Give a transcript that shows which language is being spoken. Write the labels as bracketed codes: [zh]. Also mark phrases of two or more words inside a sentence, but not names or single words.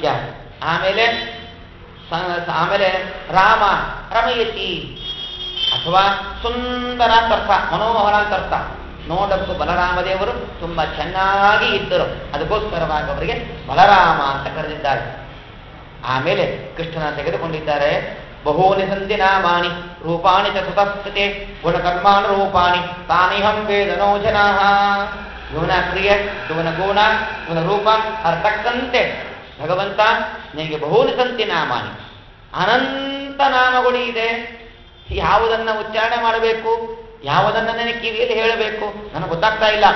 [kn] ಆಮೇಲೆ [sa] ರಾಮ ರಮಯತಿ [kn] ಅಥವಾ ಸುಂದರ ಅರ್ಥ, ಮನೋಹರ ಅಂತ ಅರ್ಥ. ನೋಡಕ್ಕೂ ಬಲರಾಮದೇವರು ತುಂಬಾ ಚೆನ್ನಾಗಿ ಇದ್ದರು, ಅದಕ್ಕೋಸ್ಕರವಾಗಿ ಅವರಿಗೆ ಬಲರಾಮ ಅಂತ ಕರೆದಿದ್ದಾರೆ. ಆಮೇಲೆ ಕೃಷ್ಣನ ತೆಗೆದುಕೊಂಡಿದ್ದಾರೆ. [sa] ಬಹೂನಿ ಸಂಧಿ ನಾಮಾನಿ ರೂಪಾಣಿ ಚ ಸುತಸ್ಥಿತೆ ಗುಣಕರ್ಮಾನುರೂಪಾಣಿ ತಾನಿಹಂ ವೇದನೋ ಜನಾಃ. [kn] ಇವನ ಕ್ರಿಯೆ, ಇವನ ಗುಣ, ಇವನ ರೂಪ ಅರ್ಥಕ್ಕಂತೆ ಭಗವಂತ ನಿನಗೆ [sa] ಬಹೂನಿ ಸಂಧಿ ನಾಮಾನಿ, [kn] ಅನಂತ ನಾಮಗಳು ಇದೆ. ಯಾವುದನ್ನ ಉಚ್ಚಾರಣೆ ಮಾಡಬೇಕು, ಯಾವುದನ್ನ ನನಗೆ ಕಿವಿಯಲ್ಲಿ ಹೇಳಬೇಕು ನನಗೆ ಗೊತ್ತಾಗ್ತಾ ಇಲ್ಲ.